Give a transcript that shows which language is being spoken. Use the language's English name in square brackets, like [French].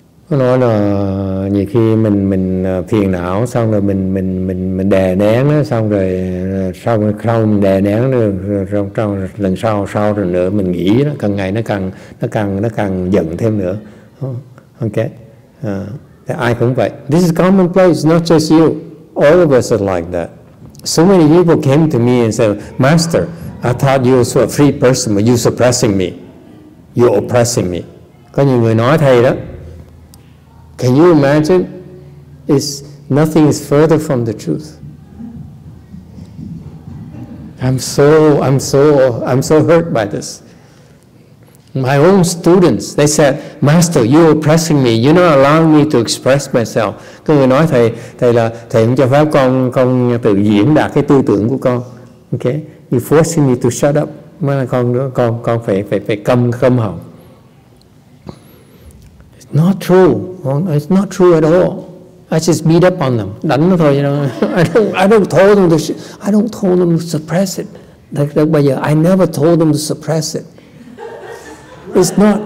[Vietnamese] Nó nói là nhiều khi mình phiền não xong rồi mình đè nén nó, xong rồi sau mình đè nén rồi trong lần sau rồi nữa mình nghĩ nó càng ngày nó càng giận thêm nữa. Okay, ai cũng vậy. [English] This is commonplace, not just you. All of us are like that. So many people came to me and said, Master, I thought you were a free person, but you're suppressing me, you're oppressing me. [Vietnamese] Có nhiều người nói thầy đó. [English] Can you imagine? Nothing is further from the truth. I'm so hurt by this. My own students, they said, Master, you're oppressing me. You're not allowing me to express myself. [Vietnamese] Có người nói thầy là thầy không cho phép con tự diễn đạt cái tư tưởng của con. [English] Okay, you forcing me to shut up. [Vietnamese] Mà con phải câm họng. [English] It's not true. It's not true at all. I just beat up on them. [Vietnamese] Đánh nó thôi. [English] I don't told them to suppress it. [Vietnamese] Bây giờ [English] I never told them to suppress it. It's not.